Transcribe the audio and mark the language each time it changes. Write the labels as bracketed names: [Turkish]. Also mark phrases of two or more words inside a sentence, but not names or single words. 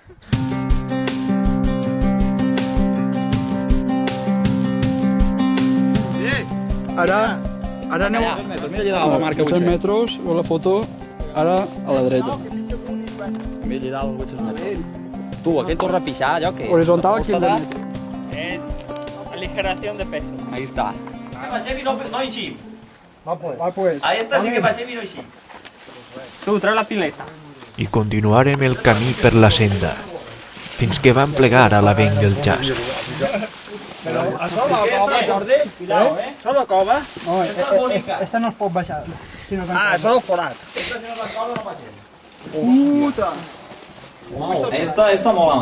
[Catalan] Ara aneu... Mira la marca 100 metres, o la foto, ara a la dreta. Mira allà el 800 metres. Tu, aquell torna a pixar, allò que... Horizontal aquí al dreta. [Spanish] Es aligeración de peso. Ahí está. [Catalan] Passem i no eixim. Va, pues. Ahí està, sí que passem i no eixim. [Spanish] Tu, trae la pileta. [Catalan] I continuarem el camí per la senda, fins que vam plegar a l'avenc del jazz. Això la cova, Jordi? Cuidao, Això la cova? No, Esta no es pot baixar. Això és forat. Esta mola.